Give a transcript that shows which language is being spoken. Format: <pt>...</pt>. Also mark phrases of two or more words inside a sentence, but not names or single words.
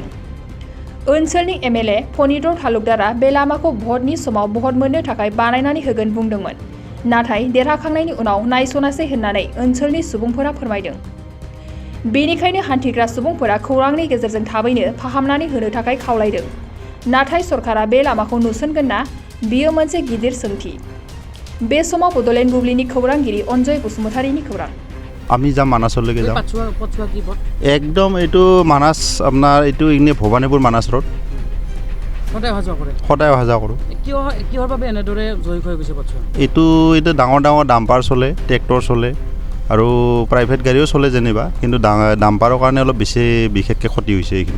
<brx>ओनसोलनि एमएलए फनिद्र तालुकदारा बे लामाखौ भटनि समाव भट मोननो थाखाय बानायनानै होगोन बुंदोंमोन, नाथाय देरहाखांनायनि उनाव नायसनासै होननानै ओनसोलनि सुबुंफोरा फोरमायदों। बेनिखायनो हान्थिग्रा सुबुंफोरा खौरांनि गेजेरजों थाबैनो फाहामनानै होनो थाखाय खावलायदों। नाथाय सरकारा बे लामाखौ नुसनगोन ना, बियो मोनसे गिदिर सोंथि। बे समाव बड'लेण्ड बुब्लिनि खौरांगिरि अनजय बसुमतारीनि खौरां।</brx> <as>আমি যাম মানাছলৈকে যাম একদম এইটো মানাছ আপোনাৰ এইটো ইনে ভবানীপুৰ মানাছ ৰোড সদায় অহা যোৱা কৰোঁ। কিহৰ বাবে এনেদৰে জয়ী হৈ গৈছে পথছোৱা? এইটো ডাঙৰ ডাঙৰ ডাম্পাৰ চলে, ট্ৰেক্টৰ চলে আৰু প্ৰাইভেট গাড়ীও চলে যেনিবা, কিন্তু ডাম্পাৰৰ কাৰণে অলপ বেছি বিশেষকৈ ক্ষতি হৈছে এইখিনি।</as>